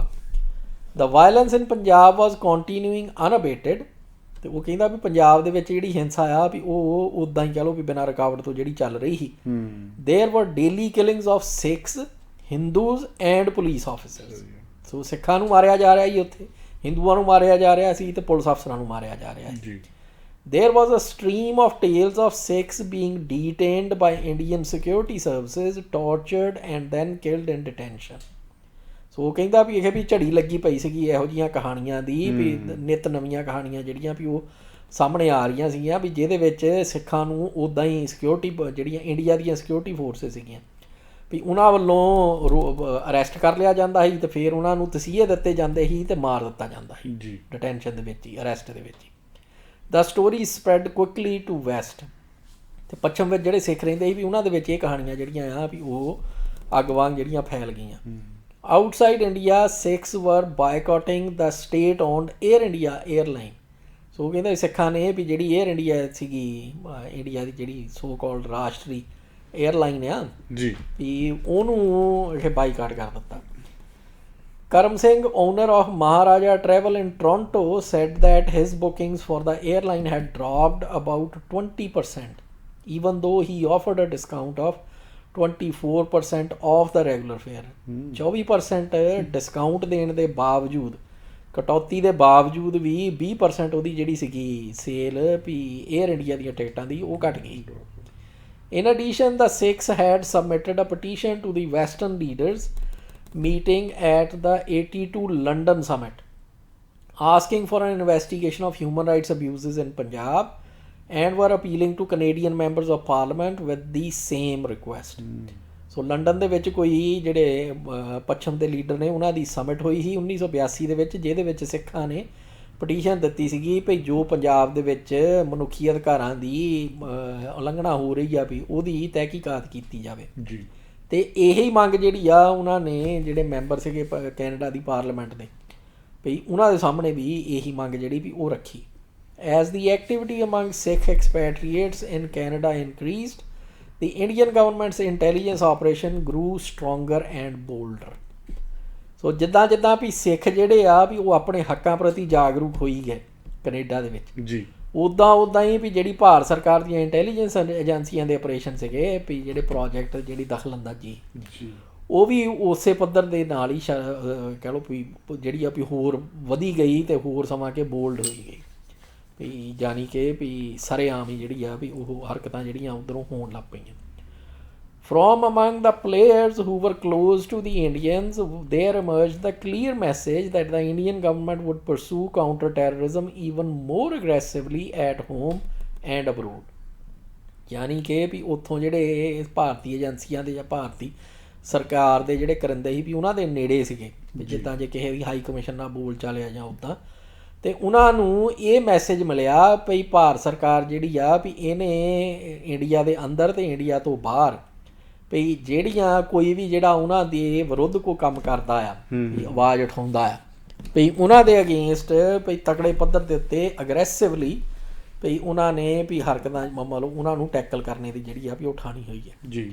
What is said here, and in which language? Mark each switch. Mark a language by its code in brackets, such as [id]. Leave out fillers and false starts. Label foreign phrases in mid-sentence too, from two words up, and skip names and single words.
[en] The violence in Punjab was continuing unabated, [pa] ਤੇ ਉਹ ਕਹਿੰਦਾ ਵੀ ਪੰਜਾਬ ਦੇ ਵਿੱਚ ਜਿਹੜੀ ਹਿੰਸਾ ਆ ਵੀ ਉਹ ਉੱਦਾਂ ਹੀ ਕਹਿ ਲਓ ਵੀ ਬਿਨਾਂ ਰੁਕਾਵਟ ਤੋਂ ਜਿਹੜੀ ਚੱਲ ਰਹੀ ਸੀ। [en] There were daily killings of Sikhs, Hindus and police officers. [pa] ਸੋ ਸਿੱਖਾਂ ਨੂੰ ਮਾਰਿਆ ਜਾ ਰਿਹਾ ਸੀ ਉੱਥੇ, ਹਿੰਦੂਆਂ ਨੂੰ ਮਾਰਿਆ ਜਾ ਰਿਹਾ ਸੀ ਤੇ ਪੁਲਿਸ ਅਫਸਰਾਂ ਨੂੰ ਮਾਰਿਆ ਜਾ ਰਿਹਾ ਸੀ। [en] There was a stream of tales of Sikhs being detained by Indian security services, tortured and then killed in detention. [pa] ਸੋ ਕਹਿੰਦਾ ਵੀ ਇਹ ਵੀ ਝੜੀ ਲੱਗੀ ਪਈ ਸੀਗੀ ਇਹੋ ਜਿਹੀਆਂ ਕਹਾਣੀਆਂ ਦੀ, ਵੀ ਨਿੱਤ ਨਵੀਆਂ ਕਹਾਣੀਆਂ ਜਿਹੜੀਆਂ ਵੀ ਉਹ ਸਾਹਮਣੇ ਆ ਰਹੀਆਂ ਸੀਗੀਆਂ ਵੀ ਜਿਹਦੇ ਵਿੱਚ ਸਿੱਖਾਂ ਨੂੰ ਉੱਦਾਂ ਹੀ ਸਿਕਿਉਰਿਟੀ ਜਿਹੜੀਆਂ ਇੰਡੀਆ ਦੀਆਂ [en] security forces [pa] ਸੀਗੀਆਂ ਵੀ ਉਹਨਾਂ ਵੱਲੋਂ ਅਰੈਸਟ ਕਰ ਲਿਆ ਜਾਂਦਾ ਸੀ ਤੇ ਫਿਰ ਉਹਨਾਂ ਨੂੰ ਤਸੀਹੇ ਦਿੱਤੇ ਜਾਂਦੇ ਸੀ ਤੇ ਮਾਰ ਦਿੱਤਾ ਜਾਂਦਾ ਸੀ ਜੀ ਡਿਟੈਂਸ਼ਨ ਦੇ ਵਿੱਚ ਹੀ, ਅਰੈਸਟ ਦੇ ਵਿੱਚ ਹੀ। [en] The story spread quickly to west, [pa] ਤੇ ਪੱਛਮ ਵਿੱਚ ਜਿਹੜੇ ਸਿੱਖ ਰਹਿੰਦੇ ਸੀ ਵੀ ਉਹਨਾਂ ਦੇ ਵਿੱਚ ਇਹ ਕਹਾਣੀਆਂ ਜਿਹੜੀਆਂ ਆ ਵੀ ਉਹ ਅੱਗ ਵਾਂਗ ਜਿਹੜੀਆਂ ਫੈਲ ਗਈਆਂ। [en] Outside India Sikhs were boycotting the state owned Air India airline. [pa] ਸੋ ਕਹਿੰਦੇ ਸਿੱਖਾਂ ਨੇ ਵੀ ਜਿਹੜੀ ਏਅਰ ਇੰਡੀਆ ਸੀਗੀ ਇੰਡੀਆ ਦੀ ਜਿਹੜੀ [en] so called [pa] ਰਾਸ਼ਟਰੀ ਏਅਰਲਾਈਨ ਆ ਜੀ, ਵੀ ਉਹਨੂੰ ਇਹ ਬਾਈਕਾਟ ਕਰ ਦਿੱਤਾ। [en] Karam Singh, owner of Maharaja Travel in Toronto, said that his bookings for the airline had dropped about 20%, even though he offered a discount of 24% off the regular fare. [pa] 24% ਡਿਸਕਾਊਂਟ ਦੇਣ ਦੇ ਬਾਵਜੂਦ, ਕਟੌਤੀ ਦੇ ਬਾਵਜੂਦ ਵੀ 20% ਉਹਦੀ ਜਿਹੜੀ ਸੀਗੀ ਸੇਲ ਵੀ ਏਅਰ ਇੰਡੀਆ ਦੀਆਂ ਟਿਕਟਾਂ ਦੀ ਉਹ ਘਟ ਗਈ। [en] In addition, the Sikhs had submitted a petition to the Western leaders meeting at the 82 London summit, asking for an investigation of human rights abuses in Punjab, and were appealing to Canadian members of parliament with the same request. [pa] ਸੋ ਲੰਡਨ ਦੇ ਵਿੱਚ ਕੋਈ ਜਿਹੜੇ ਪੱਛਮ ਦੇ ਲੀਡਰ ਨੇ ਉਹਨਾਂ ਦੀ ਸਮਿਟ ਹੋਈ ਸੀ 1982 ਦੇ ਵਿੱਚ, ਜਿਹਦੇ ਵਿੱਚ ਸਿੱਖਾਂ ਨੇ ਪਟੀਸ਼ਨ ਦਿੱਤੀ ਸੀਗੀ ਵੀ ਜੋ ਪੰਜਾਬ ਦੇ ਵਿੱਚ ਮਨੁੱਖੀ ਅਧਿਕਾਰਾਂ ਦੀ ਉਲੰਘਣਾ ਹੋ ਰਹੀ ਆ ਵੀ ਉਹਦੀ ਤਹਿਕੀਕਾਤ ਕੀਤੀ ਜਾਵੇ ਜੀ। ਤੇ ਇਹੀ ਮੰਗ ਜਿਹੜੀ ਆ ਉਹਨਾਂ ਨੇ ਜਿਹੜੇ ਮੈਂਬਰ ਸੀਗੇ ਕੈਨੇਡਾ ਦੀ ਪਾਰਲੀਮੈਂਟ ਦੇ ਵੀ ਉਹਨਾਂ ਦੇ ਸਾਹਮਣੇ ਵੀ ਇਹੀ ਮੰਗ ਜਿਹੜੀ ਵੀ ਉਹ ਰੱਖੀ। [en] As the activity among Sikh expatriates in Canada increased, the Indian government's intelligence operation grew stronger and bolder। [pa] ਸੋ ਜਿੱਦਾਂ ਜਿੱਦਾਂ ਵੀ ਸਿੱਖ ਜਿਹੜੇ ਆ ਵੀ ਉਹ ਆਪਣੇ ਹੱਕਾਂ ਪ੍ਰਤੀ ਜਾਗਰੂਕ ਹੋਈ ਗਏ ਕੈਨੇਡਾ ਦੇ ਵਿੱਚ ਜੀ, ਉੱਦਾਂ ਹੀ ਵੀ ਜਿਹੜੀ ਭਾਰਤ ਸਰਕਾਰ ਦੀਆਂ ਇੰਟੈਲੀਜੈਂਸ ਏਜੰਸੀਆਂ ਦੇ ਆਪਰੇਸ਼ਨ ਸੀਗੇ ਵੀ ਜਿਹੜੇ ਪ੍ਰੋਜੈਕਟ ਜਿਹੜੀ ਦਖਲਅੰਦਾਜ਼ੀ ਜੀ, ਉਹ ਵੀ ਉਸੇ ਪੱਧਰ ਦੇ ਨਾਲ ਹੀ ਕਹਿ ਲਓ ਵੀ ਜਿਹੜੀ ਆ ਵੀ ਹੋਰ ਵਧੀ ਗਈ ਤੇ ਹੋਰ ਸਮਾਂ ਕੇ ਬੋਲਡ ਹੋਈ ਗਈ ਵੀ ਜਾਣੀ ਕਿ ਵੀ ਸਰੇਆਮ ਹੀ ਜਿਹੜੀ ਆ ਵੀ ਉਹ ਹਰਕਤਾਂ ਜਿਹੜੀਆਂ ਉੱਧਰੋਂ ਹੋਣ ਲੱਗ ਪਈਆਂ। [en] From among the players who were close to the Indians, there emerged the clear message that the Indian government would pursue counter-terrorism even more aggressively at home and abroad। [pa] ਯਾਨੀ ਕਿ ਵੀ ਉੱਥੋਂ ਜਿਹੜੇ ਭਾਰਤੀ ਏਜੰਸੀਆਂ ਦੇ ਜਾਂ ਭਾਰਤੀ ਸਰਕਾਰ ਦੇ ਜਿਹੜੇ ਕਰਿੰਦੇ ਸੀ ਵੀ ਉਹਨਾਂ ਦੇ ਨੇੜੇ ਸੀਗੇ, ਜਿੱਦਾਂ ਜੇ ਕਿਸੇ ਵੀ ਹਾਈ ਕਮਿਸ਼ਨ ਨਾਲ ਬੋਲ ਚਾਲਿਆ ਜਾਂ ਉੱਦਾਂ, ਤੇ ਉਹਨਾਂ ਨੂੰ ਇਹ ਮੈਸੇਜ ਮਿਲਿਆ ਵੀ ਭਾਰਤ ਸਰਕਾਰ ਜਿਹੜੀ ਆ ਵੀ ਇਹਨੇ ਇੰਡੀਆ ਦੇ ਅੰਦਰ ਤੇ ਇੰਡੀਆ ਤੋਂ ਬਾਹਰ ਵੀ ਜਿਹੜੀਆਂ ਕੋਈ ਵੀ ਜਿਹੜਾ ਉਹਨਾਂ ਦੇ ਵਿਰੁੱਧ ਕੋਈ ਕੰਮ ਕਰਦਾ ਆ ਵੀ ਆਵਾਜ਼ ਉਠਾਉਂਦਾ ਆ ਵੀ ਉਹਨਾਂ ਦੇ ਅਗੇਂਸਟ ਵੀ ਤਕੜੇ ਪੱਧਰ ਦੇ ਉੱਤੇ ਅਗਰੈਸਿਵਲੀ ਵੀ ਉਹਨਾਂ ਨੇ ਵੀ ਹਰਕਤਾਂ ਮੰਨ ਲਓ ਉਹਨਾਂ ਨੂੰ ਟੈਕਲ ਕਰਨੇ ਦੀ ਜਿਹੜੀ ਆ ਵੀ ਉਹ ਉਠਾਉਣੀ ਹੋਈ ਹੈ ਜੀ।